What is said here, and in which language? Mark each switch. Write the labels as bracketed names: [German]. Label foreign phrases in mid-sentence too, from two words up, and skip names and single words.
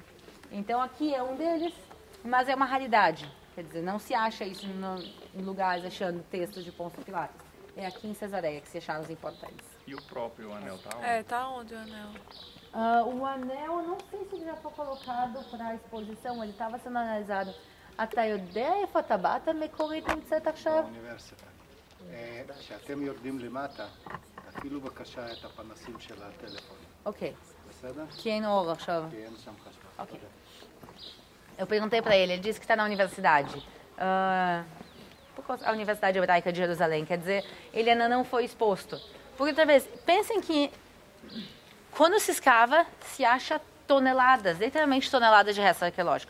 [Portuguese] Então aqui é um deles, mas é uma raridade. Quer dizer, não se acha isso em lugares achando textos de Pôncio Pilatos. É aqui em Cesareia que se acharam os importantes. E o próprio anel está onde? Tá onde o anel? O anel, não sei se ele já foi colocado para a exposição, ele estava sendo analisado. [Hebrew] אתה יודע איפה הטבעת המקורית נמצאת עכשיו? באוניברסיטה. כשאתם יורדים למטה, אפילו בבקשה את הפנסים של הטלפון. Ok. בסדר? [Portuguese] Que em Ouro, [Hebrew] עכשיו. כי אין שם חשמל. Ok. [Portuguese] Eu perguntei para ele disse que está na universidade. A Universidade Hebraica de Jerusalém, quer dizer, ele ainda não foi exposto. Porque, outra vez, pensem que quando se escava, se acha toneladas, literalmente toneladas de restos arqueológicos.